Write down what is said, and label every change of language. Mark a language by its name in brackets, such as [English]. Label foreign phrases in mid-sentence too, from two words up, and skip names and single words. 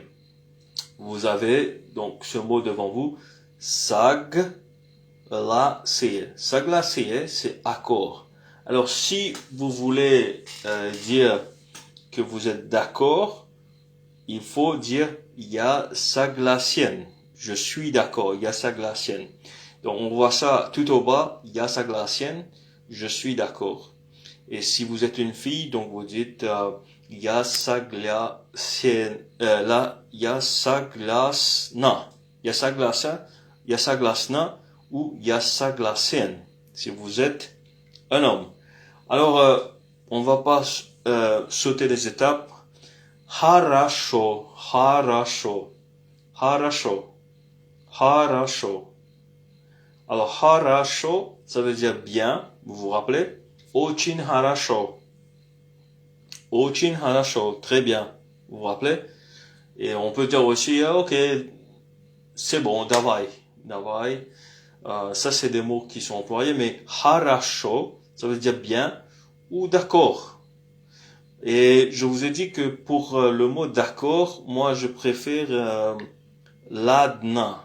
[French] Vous avez donc ce mot devant vous. S'aglacer. S'aglacer, c'est accord. Alors, si vous voulez dire que vous êtes d'accord, il faut dire [Russian] я согласен. [French] Je suis d'accord, [Russian] я согласен. [French] Donc, on voit ça tout au bas, [Russian] я согласен, [French] je suis d'accord. Et si vous êtes une fille, donc vous dites [Russian] я согласен, [French] là, [Russian] я согласна. Я согласна ou я согласен. [French] Si vous êtes un homme. Alors, on va pas sauter les étapes. [Russian] Хорошо. [French] Alors, хорошо, ça veut dire bien, vous vous rappelez? [Russian] Очень хорошо. Очень хорошо. [French] Très bien. Vous vous rappelez? Et on peut dire aussi, ok, c'est bon, [Russian] давай. Давай. [French] Ça, c'est des mots qui sont employés, mais хорошо, ça veut dire bien ou d'accord. Et je vous ai dit que pour le mot d'accord, moi, je préfère ladna.